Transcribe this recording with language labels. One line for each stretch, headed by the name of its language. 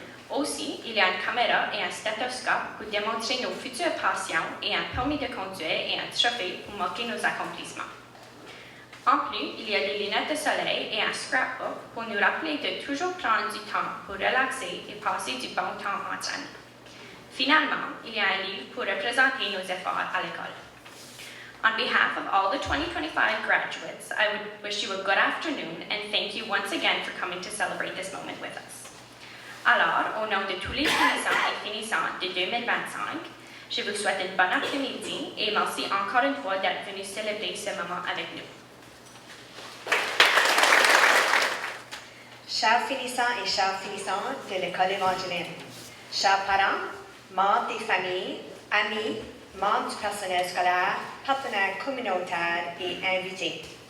French: Aussi, il y a une caméra et un stéthoscope pour démontrer nos futures passions et un permis de conduire et un trophée pour marquer nos accomplissements. En plus, il y a des lunettes de soleil et un scrapbook pour nous rappeler de toujours prendre du temps pour relaxer et passer du bon temps entre amis. Finalement, il y a un livre pour représenter nos efforts à l'école.
English: On behalf of all the 2025 graduates, I would wish you a good afternoon and thank you once again for coming to celebrate this moment with us.
French: Alors, au nom de tous les finissants et finissantes de 2025, je vous souhaite une bonne après-midi et merci encore une fois d'être venus célébrer ce moment avec nous. Chers finissants et chères finissantes de l'École Evangeline, chers parents, membres des familles, amis, membres du personnel scolaire, partenaires communautaires et invités.